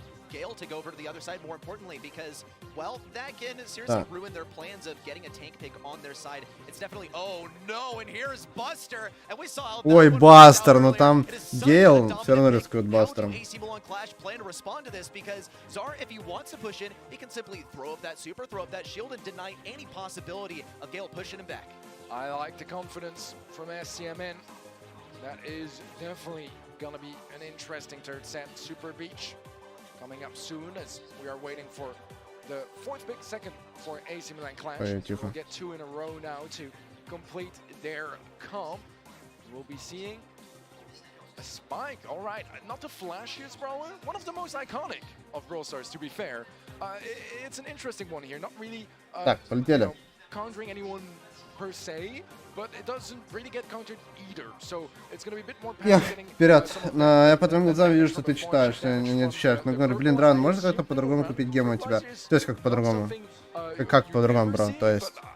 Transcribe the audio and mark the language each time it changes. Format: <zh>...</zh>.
<en>Gale to go over to the other side, more importantly, because, well, that can seriously ruin their plans of getting a tank pick on their side. It's definitely, oh no, and here's Buster, and we saw.</en> <ru>Ой, Бастер, но там Гейл все равно рискует Бастером.</ru> <en>Plan to respond to this because Zar, if he wants to push in, he can simply throw up that super, throw up that shield, and deny any possibility of Gale pushing him back. I like the confidence from SCMN. That is definitely gonna be an interesting third set. Super Beach coming up soon as we are waiting for the fourth pick, second for AC Milan Clash. We'll get 2 in a row now to complete their comp. We'll be seeing a spike. All right, not the flashiest brawler, one of the most iconic of Brawl Stars, to be fair. It's an interesting one here, not really countering anyone per se, but it doesn't really get countered either. So it's going to be a bit more passive.</en> <ru>Вперед. Я по твоим глазам вижу, что ты читаешь, не отвечаешь. Но говорю, блин, Дран, можно как-то по-другому купить гемы у тебя? То есть как по-другому? Как по-другому, бро? То есть...</ru>